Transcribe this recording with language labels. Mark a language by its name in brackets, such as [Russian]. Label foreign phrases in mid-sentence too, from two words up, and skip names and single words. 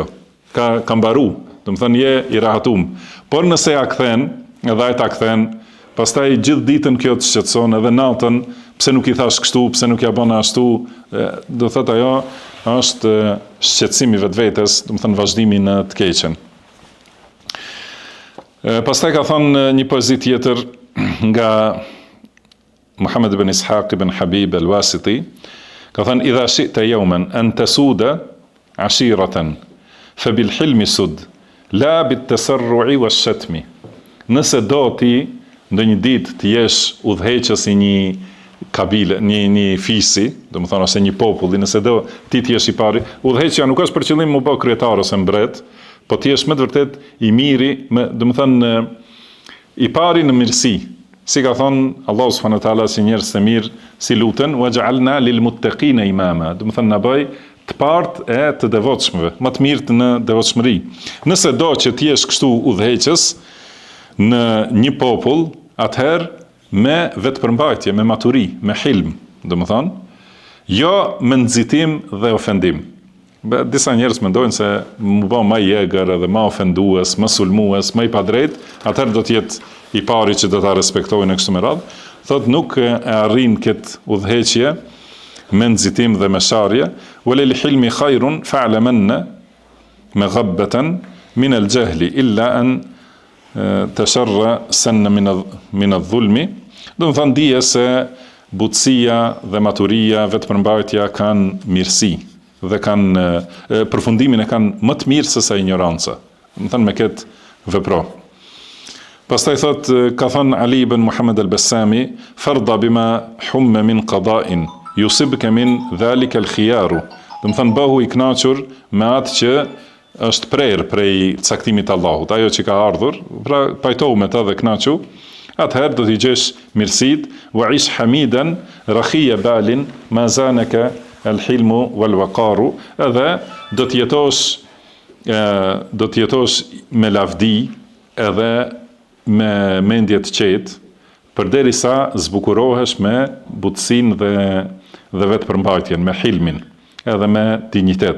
[Albanian] Ka mbaru, do të thënë je i rahatum. Por nëse ja kthen, edhe ai ta kthen, pastaj gjithë ditën kjo të shqetëson, edhe natën pse nuk i thash kështu, pse nuk ja bën ashtu, do thotë ajo është shqetësimi vetvetes, do të thënë vazhdimi në të keqen. Pastaj ka thënë një poezi tjetër nga Muhammad ibn Ishaq ibn Habib al-Wasiti, ka thënë [Arabic] إذا شئت يوما أن تسود عشيرة فبالحلم سد لا بالتسرع والشتم. [Albanian] Nëse do ti ndonjë ditë të jesh udhëheqës i një kabile, një fisi, do të thonë ose një populli, nëse do ti të jesh i pari, udhëheqja nuk është për qëllim më bë kryetar ose mbret, po ti jesh me të vërtet i miri, do të thënë i pari në mirësi. Si ka thënë Allahu [Arabic] سبحانه وتعالى [Albanian] si njerëz të mirë, si luten [Arabic] واجعلنا للمتقين إماما, [Albanian] do të thënë na bëj të partë e të devotshmëve, më të mirët në devotshmëri. Nëse do që ti jesh kështu udhëheqës në një popull, atëherë me vetëpërmbajtje, me maturi, me hilm, do të thonë, jo me nxitim dhe ofendim. Disa njerëz mendojnë se më bë më i egër edhe më ofendues, më sulmues, më i padrejt, atëherë do të jetë i pari që do ta respektojnë kështu me radhë. Thotë nuk e arrin këtë udhëheqje me nxitim dhe me sharje, [Arabic] وللحلم خير فاعلمن مغبة من الجهل إلا أن تشر سنا من الظلم. [Albanian] Do të thonë dije se butësia dhe maturia, vetëpërmbajtja kanë mirësi dhe kanë përfundimin e kanë më të mirë se sa ignoranca. Do të thonë me këtë vepro. Pastaj thot, ka thënë Ali ibn Muhammad al-Bassami, [Arabic] فارض بما حم من قضاء يصبك من ذلك الخيار. [Albanian] Do të thënë bëhu i kënaqur me atë që është prerë prej caktimit të Allahut, ajo që ka ardhur, pra pajtohu me ta dhe kënaqu, atëherë do t'i gjesh mirësit, [Arabic] وعش حميدا رخي بال ما زانك الحلم والوقار, [Albanian] edhe do t'jetosh me lavdi, edhe me mendje të qetë, përderisa zbukurohesh me butësinë dhe vetëpërmbajtjen, me hilmin, edhe me dignitet.